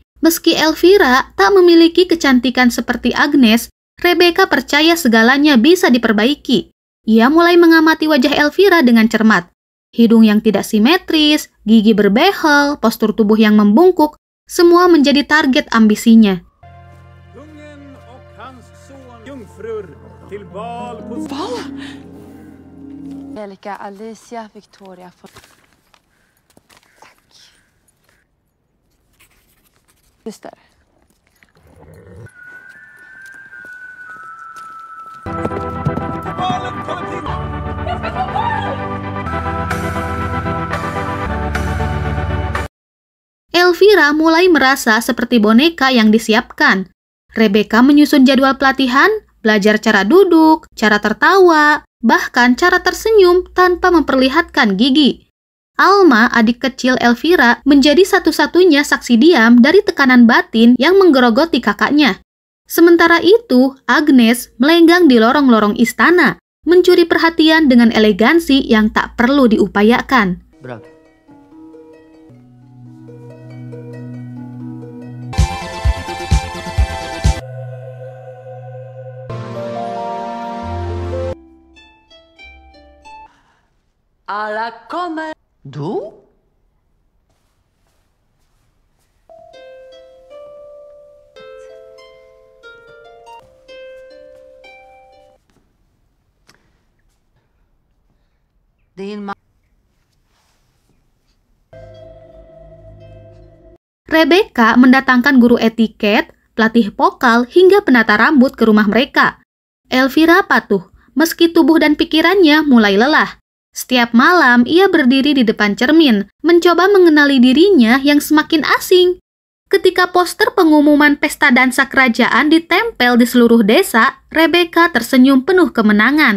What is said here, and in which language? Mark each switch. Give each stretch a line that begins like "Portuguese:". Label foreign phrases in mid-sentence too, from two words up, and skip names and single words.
Indonesian: Meski Elvira tak memiliki kecantikan seperti Agnes, Rebecca percaya segalanya bisa diperbaiki. Ia mulai mengamati wajah Elvira dengan cermat. Hidung yang tidak simetris, gigi berbehel, postur tubuh yang membungkuk, semua menjadi target ambisinya. Angelica, Alicia, Victoria.
Swedish: Tack. Syster.
Indonesian: Elvira mulai merasa seperti boneka yang disiapkan. Rebecca menyusun jadwal pelatihan, belajar cara duduk, cara tertawa, bahkan cara tersenyum tanpa memperlihatkan gigi. Alma, adik kecil Elvira, menjadi satu-satunya saksi diam dari tekanan batin yang menggerogoti kakaknya. Sementara itu, Agnes melenggang di lorong-lorong istana, mencuri perhatian dengan elegansi yang tak perlu diupayakan.
Swedish: Alla kommer. Du? Din
Indonesian: Rebecca mendatangkan guru etiket, pelatih vokal, hingga penata rambut ke rumah mereka. Elvira patuh, meski tubuh dan pikirannya mulai lelah. Setiap malam ia berdiri di depan cermin, mencoba mengenali dirinya yang semakin asing. Ketika poster pengumuman pesta dansa kerajaan ditempel di seluruh desa, Rebecca tersenyum penuh kemenangan.